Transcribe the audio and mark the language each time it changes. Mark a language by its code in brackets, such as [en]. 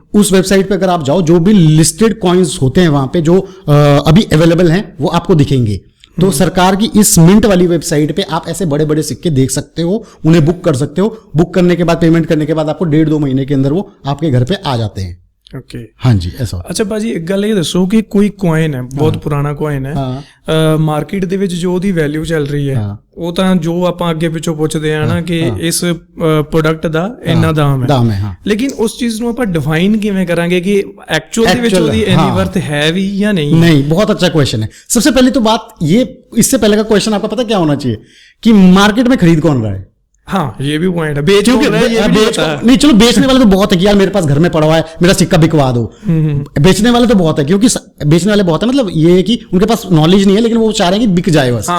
[hi] उस वेबसाइट पे अगर आप जाओ, जो भी लिस्टेड कॉइन्स होते हैं वहां पे जो अभी अवेलेबल हैं वो आपको दिखेंगे। तो सरकार की इस मिंट वाली वेबसाइट पे आप ऐसे बड़े बड़े सिक्के देख सकते हो, उन्हें बुक कर सकते हो। बुक करने के बाद, पेमेंट करने के बाद आपको 1.5-2 महीने के अंदर वो आपके घर पे आ जाते हैं। ओके हाँ जी ऐसा। [pa] ਅੱਛਾ ਭਾਜੀ ਇੱਕ ਗੱਲ ਇਹ ਦੱਸੋ ਕਿ ਕੋਈ ਕੋਇਨ ਹੈ ਬਹੁਤ ਪੁਰਾਣਾ ਕੋਇਨ ਹੈ ਮਾਰਕੀਟ ਦੇ ਵਿੱਚ ਜੋ ਉਹਦੀ ਵੈਲਿਊ ਚੱਲ ਰਹੀ ਹੈ ਉਹ ਤਾਂ ਜੋ ਆਪਾਂ ਅੱਗੇ ਪਿੱਛੋਂ ਪੁੱਛਦੇ ਆ ਨਾ ਕਿ ਇਸ ਪ੍ਰੋਡਕਟ ਦਾ ਇੰਨਾ ਦਾਮ ਹੈ ਲੇਕਿਨ ਉਸ ਚੀਜ਼ ਨੂੰ ਆਪਾਂ ਡਿਫਾਈਨ ਕਿਵੇਂ ਕਰਾਂਗੇ ਕਿ ਐਕਚੁਅਲ ਦੇ ਵਿੱਚ ਉਹਦੀ ਇੰਨੀ ਵਰਥ है भी या नहीं? [hi] नहीं, बहुत अच्छा क्वेश्चन है। सबसे पहले तो बात ये, इससे पहले का क्वेश्चन आपका पता क्या होना चाहिए कि मार्केट में खरीद कौन रहा है। हाँ ये भी पॉइंट है। नहीं चलो बेचने वाले तो बहुत है कि यार मेरे पास घर में पड़ा हुआ है, मेरा सिक्का बिकवा दो। बेचने वाले तो बहुत है, क्योंकि बेचने वाले बहुत है, मतलब ये है कि उनके पास नॉलेज नहीं है लेकिन वो चाह रहे हैं कि बिक जाए बस।